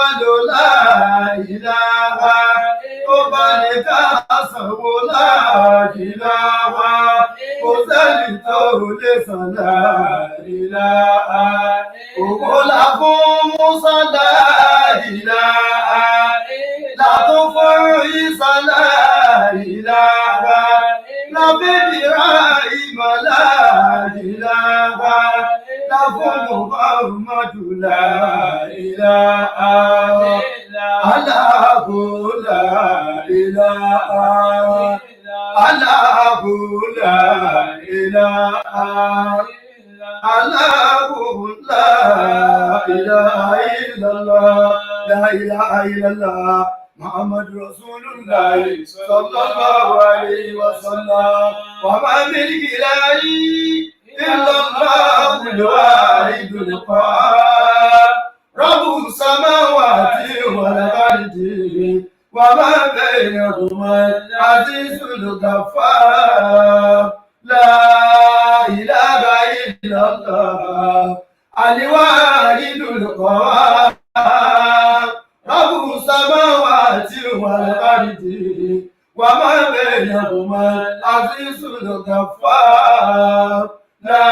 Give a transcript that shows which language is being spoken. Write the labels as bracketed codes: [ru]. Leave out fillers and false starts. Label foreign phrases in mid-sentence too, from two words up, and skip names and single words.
[yo] lò [ar] لا إله [yo] ó bá ní ká sanwó la ilaha kò sẹ́ni tó lè san [ar] لا إله [yo] òun la fún Musa [ar] لا إله [yo] la tún fún Isa [ar] لا إله [yo] la bí Ibrahim [ar] لا إله [yo] la fún Muhammadu [ar] لا إله الله لا إله الله لا إله الله لا إله إلا الله لا إله إلا الله محمد رسول الله صلى الله عليه وسلم وما بالإله إلا الله الواحد القهار رب السماوات والأرض وما بينهما العزيز الغفار لا إله إلا الله الواحد القهار رب السماوات والأرض وما بينهما العزيز الغفار لا